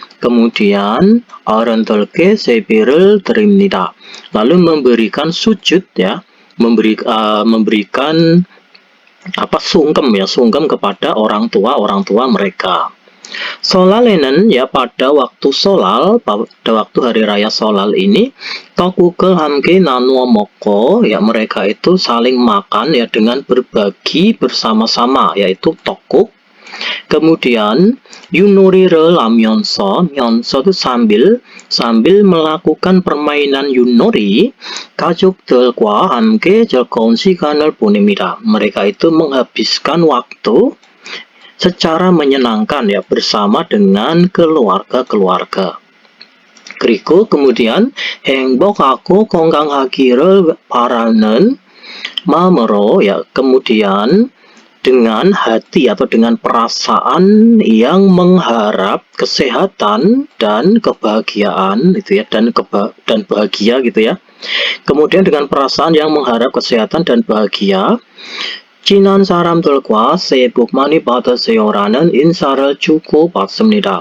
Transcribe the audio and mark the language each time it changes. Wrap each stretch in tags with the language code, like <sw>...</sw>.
<id>Kemudian</id> <ko>어른들께 세배를 드립니다,</ko> <id>lalu memberikan sujud ya, memberikan apa, sungkem ya, sungkem kepada orang tua mereka. Solale는 ya, pada waktu solal, pada waktu hari raya solal ini, tokugel</id> <ko>함께 나누어 먹고</ko> <id>ya, mereka itu saling makan ya dengan berbagi bersama-sama, yaitu tokuk.</id> <ko>Kemudian Yunori를 하면서, 면서</ko> <id>itu sambil melakukan permainan Yunori,</id> <ko>가족들과 함께 즐거운 시간을 보냅니다.</ko> <id>Mereka itu menghabiskan waktu secara menyenangkan ya bersama dengan keluarga-keluarga.</id> <ko>그리고</ko> <id>kemudian</id> <ko>행복하고 건강하기를 바라는 마음으로</ko> <id>ya, kemudian dengan hati atau dengan perasaan yang mengharap kesehatan dan kebahagiaan itu ya, dan bahagia gitu ya. Kemudian dengan perasaan yang mengharap kesehatan dan bahagia,</id> <ko>친한 사람들과 새해 복 많이 받으세요라는 인사를 주고 받습니다.</ko>